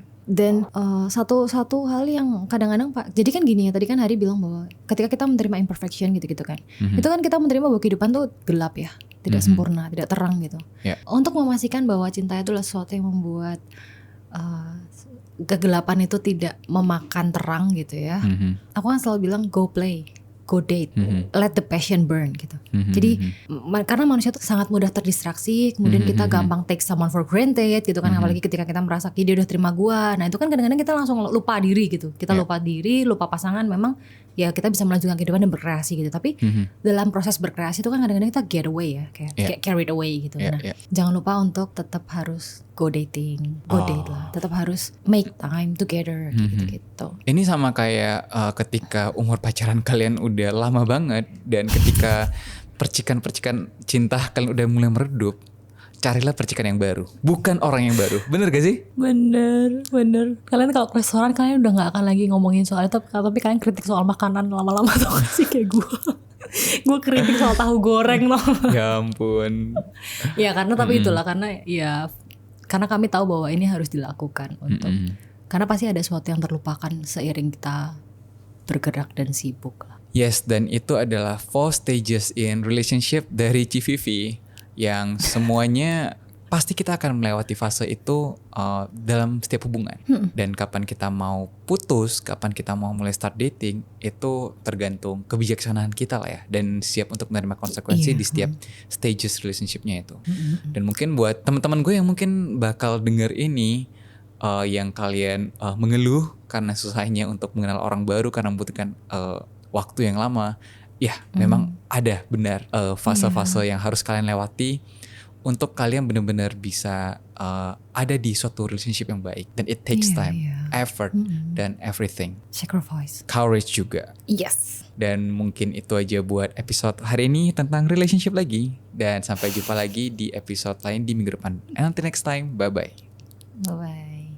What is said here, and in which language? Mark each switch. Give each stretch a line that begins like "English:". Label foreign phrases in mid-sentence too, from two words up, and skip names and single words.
Indonesian: Dan satu hal yang kadang-kadang Pak, jadi kan gini ya, tadi kan Hari bilang bahwa ketika kita menerima imperfection gitu kan, itu kan kita menerima bahwa kehidupan tuh gelap ya, tidak sempurna, tidak terang gitu. Untuk memastikan bahwa cinta itu adalah sesuatu yang membuat kegelapan itu tidak memakan terang gitu ya. Aku kan selalu bilang
English: go play, go date, let the passion burn
Indonesian: gitu. Jadi karena manusia tuh sangat mudah terdistraksi, kemudian kita gampang
English: take someone for granted
Indonesian: gitu kan, apalagi ketika kita merasa dia udah terima gua. Nah itu kan kadang-kadang kita langsung lupa diri gitu. Kita lupa diri, lupa pasangan. Memang ya kita bisa melanjutkan kehidupan dan berkreasi gitu. Tapi dalam proses berkreasi itu kan kadang-kadang kita
English: get away
Indonesian: ya, kayak
English: carried away
Indonesian: gitu. Nah jangan lupa untuk tetap harus
English: go dating, go date
Indonesian: lah. Tetap harus
English: make time together
Indonesian: gitu. Ini sama kayak ketika umur pacaran kalian udah lama banget dan ketika percikan-percikan cinta kalian udah mulai meredup, carilah percikan yang baru, bukan orang yang baru. Bener gak sih? Bener. Kalian kalau ke restoran kalian udah gak akan lagi ngomongin soal itu, tapi kalian kritik soal makanan lama-lama tuh gak sih kayak gue. Gue kritik soal tahu goreng loh. Ya ampun. Ya karena tapi itulah karena kami tahu bahwa ini harus dilakukan untuk karena pasti ada sesuatu yang terlupakan seiring kita bergerak dan sibuk lah. Yes, dan itu adalah 4
English: stages in relationship
Indonesian: dari CVV yang semuanya pasti kita akan melewati fase itu dalam setiap hubungan. Dan kapan kita mau putus, kapan kita mau mulai
English: start dating,
Indonesian: itu tergantung kebijaksanaan kita lah ya. Dan siap untuk menerima konsekuensi di setiap
English: stages relationshipnya
Indonesian: itu. Dan mungkin buat teman-teman gue yang mungkin bakal denger ini, yang kalian mengeluh karena susahnya untuk mengenal orang baru karena membutuhkan waktu yang lama, ya memang ada benar fase-fase yang harus kalian lewati untuk kalian benar-benar bisa ada di suatu relationship yang baik.
English: Dan it takes time, effort, dan everything. Sacrifice.
Indonesian: Courage juga. Yes. Dan mungkin itu aja buat episode hari ini tentang relationship lagi. Dan sampai jumpa lagi di episode lain di minggu depan.
English: And until next time, bye-bye. Bye-bye.